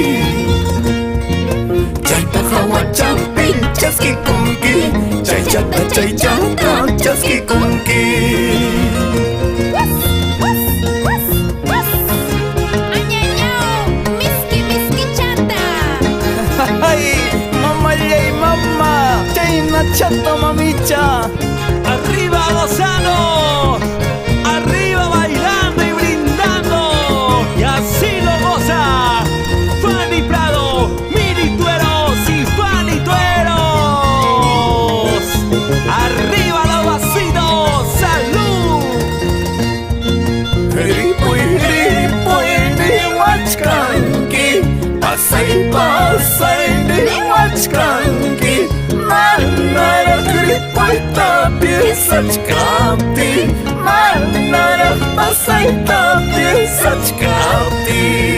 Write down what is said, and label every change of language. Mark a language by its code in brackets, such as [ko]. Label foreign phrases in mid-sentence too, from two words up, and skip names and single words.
[qu] Chaypa hawachampi chaskikunki, chaychata chaskikunki. Añañao, miski chata. Ay, mama, chayna chata mamicha. [es] Arriba gozando, arriba bailando y brindando. Y así lo goza Fanny Prado, Miri Tueros y Fanny Tueros. Arriba los vasitos, salud. [qu] Ripuy ni wachkanki, pasay ni wachkanki. Manarak ripuyta pirsachkapti, manarak pasayta pirsachkapti.